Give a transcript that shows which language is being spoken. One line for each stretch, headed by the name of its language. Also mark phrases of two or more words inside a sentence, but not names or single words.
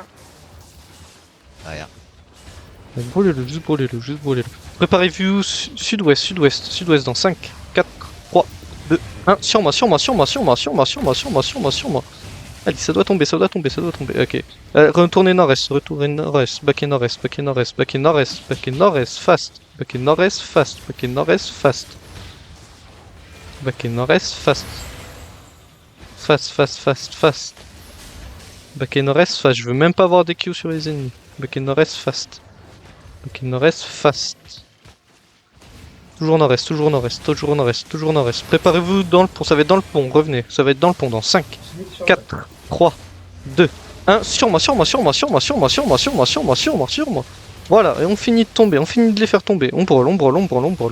French: Derrière. Brûlez-le, juste brûlez-le, juste brûlez-le. Préparez-vous sud-ouest, sud-ouest, sud-ouest dans 5, 4, 3, 2, 1. Sur moi, sur moi, sur moi, sur moi, sur moi, sur moi, sur moi, sur moi, sur moi. Allez, ça doit tomber, ça doit tomber, ça doit tomber. Ok. Retournez nord-est, retournez nord-est,
English: back in nord-est, back in nord-est, back in nord-est, back in nord-est, fast. Back in nord-est, fast. Back in nord-est, fast. Back in nord-est, fast. Fast, fast, fast, fast. Back in nord-est, fast.
French: Je veux même pas avoir des Q sur les ennemis.
English: Back in nord-est, fast. Back in nord-est, fast.
French: Toujours nord-est, toujours nord-est, toujours nord-est, toujours nord-est. Préparez-vous dans le pont, ça va être dans le pont, revenez. Ça va être dans le pont dans 5, Limite sur 4, 3, 2, 1. Sur moi, sur moi, sur moi, sur moi, sur moi, sur moi, sur moi, sur moi, sur moi, sur moi. Voilà, et on finit de tomber, on finit de les faire tomber. On brûle, on brûle, on brûle, on brûle.